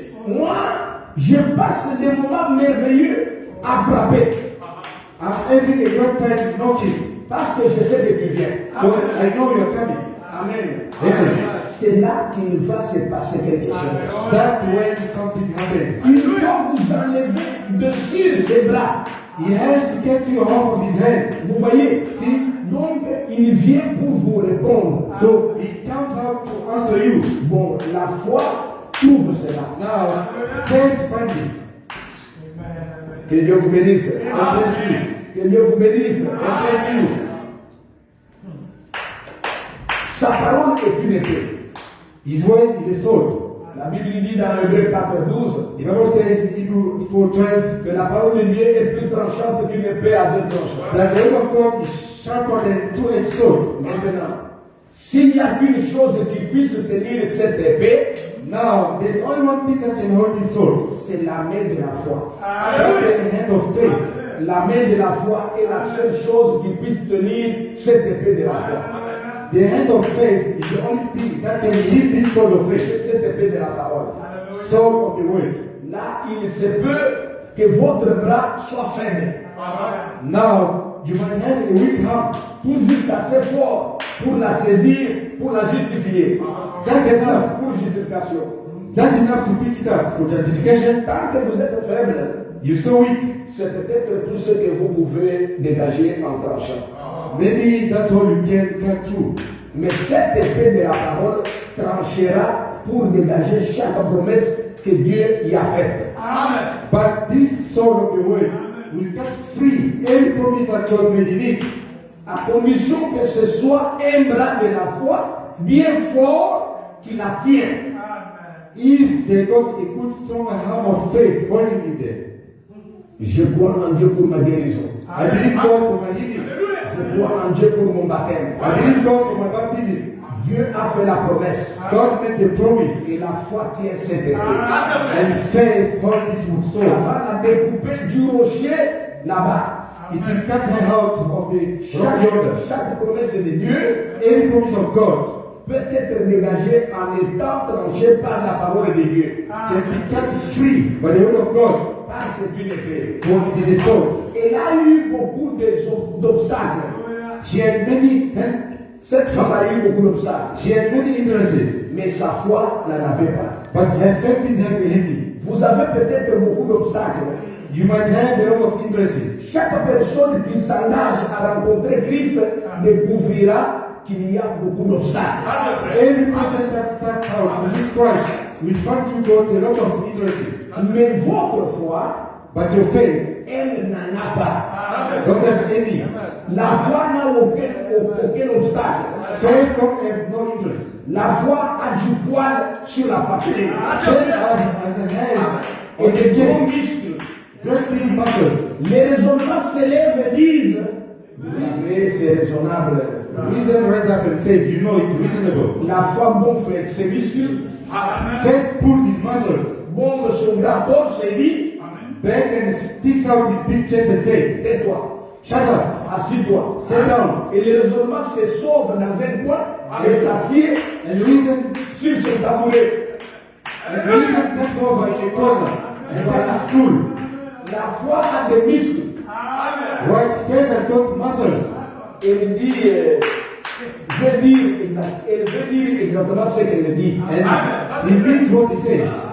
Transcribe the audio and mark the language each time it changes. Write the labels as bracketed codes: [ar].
[fr] Moi, je passe des moments merveilleux à frapper. [en] I'm having a great time knocking. [fr] Parce que je sais que tu viens. [en] So I know you're coming. [fr] Amen. [en] Amen. [fr] C'est là qu'il va se passer quelque chose. [en] That's when something happens. [fr] Il doit vous enlever dessus ses bras. [en] He has to get you off of his hand. [fr] Vous voyez? [en] See? [fr] Donc, il vient pour vous répondre. [en] So he comes out to answer you. [fr] Bon, la foi trouve cela. [en] Now, faith finds this. [fr] Que Dieu vous bénisse. [en] God bless you. [fr] Que Dieu vous bénisse. [en] God bless you. [fr] Sa parole est une épée. [en] His word is a sword. [fr] La Bible dit dans Hébreux 4:12 [en] The Bible says in Hebrews 4:12 [fr] que la parole de Dieu est plus tranchante qu'une épée à deux tranchants. [en] that the word of God is sharper than two-edged sword. [fr] Maintenant, s'il n'y a qu'une chose qui puisse tenir cette épée, [en] Now, there's only one thing that can hold this sword. [fr] c'est la main de la foi. [en] That's the hand of faith. [fr] La main de la foi est la seule chose qui puisse tenir cette épée de la foi. [en] The hand of faith is the only thing that can hold this sword of faith. [fr] Cette épée de la parole. [en] Sword of the word. [fr] Là, il se peut que votre bras soit fermé. [en] Now, you might have a weak hand. [fr] Tout juste assez fort pour la saisir, pour la justifier. [en] That's enough. [fr] Pour justification. [en] That's enough to pick it up for justification. [fr] Tant que vous êtes faible, [en] You're so weak. [fr] c'est peut-être tout ce que vous pouvez dégager en tranchant. [en] Maybe that's all you can cut through. [fr] Mais cette épée de la parole tranchera pour dégager chaque promesse que Dieu y a faite. [en] But this sword of the word will cut free every promise that God made in it, [fr] À condition que ce soit un bras de la foi bien fort qui la tient. [en] if they got a good strong arm of faith holding it there. [fr] Je crois en Dieu pour ma guérison. [en] I believe God for my healing. [fr] Je crois en Dieu pour mon baptême. [en] I believe God for my baptism. [fr] Dieu a fait la promesse. [en] God made the promise. [fr] Et la foi tient cette épée. [en] And faith hold this [fr] Ça [en] sword. [fr] va la découper du rocher là-bas. [en] It will cut her out of the rock yonder. [fr] Chaque promesse de Dieu [en] Every promise of God [fr] peut être dégagée en étant tranchée par la parole de Dieu. [en] can be cut free by the word of God. [fr] Car c'est une épée. [en] For it is a sword. [fr] Elle a eu beaucoup d'obstacles. [en] She had many, [fr] Cette femme a eu beaucoup d'obstacles. [en] she has many hindrances, [fr] Mais sa foi n'en avait pas. [en] but her faith didn't have a hindrance. [fr] Vous avez peut-être beaucoup d'obstacles. [en] You might have a lot of hindrances. [fr] Chaque personne qui s'engage à rencontrer Christ découvrira qu'il y a beaucoup d'obstacles. [en] Every person that starts out to meet Christ will find you got a lot of hindrances. [fr] Mais votre foi, [en] But your faith [fr] elle n'en a pas. [en] don't have any. [fr] La foi n'a aucun obstacle. [en] Faith don't have no hindrance. [fr] La foi a du poil sur la poitrine. [en] Faith has a hand [fr] Et [en] on the [fr] des gros [en] chest. [fr] muscles. [en] Great big muscles. [fr] Les raisonnements se lèvent et disent, vous savez, c'est raisonnable. [en] Reason rise up and say, you know it's reasonable. [fr] La foi gonfle ses muscles, [en] Faith pulls his muscles [fr] bombe son grand torse et dit, [en] back and sticks out his big chest and say, [fr] tais-toi, [en] shut up, [fr] assis-toi. [en] sit down. [fr] Et le raisonnement se sauve dans un coin et s'assied [en] And reason, [fr] sur son tabouret. [en] reason takes over in a corner and by a stool. [fr] La foi a des muscles. [en] Right? Faith has got muscles. [fr] Elle dit, elle veut dire exactement ce qu'elle dit. [en] And he means what he says.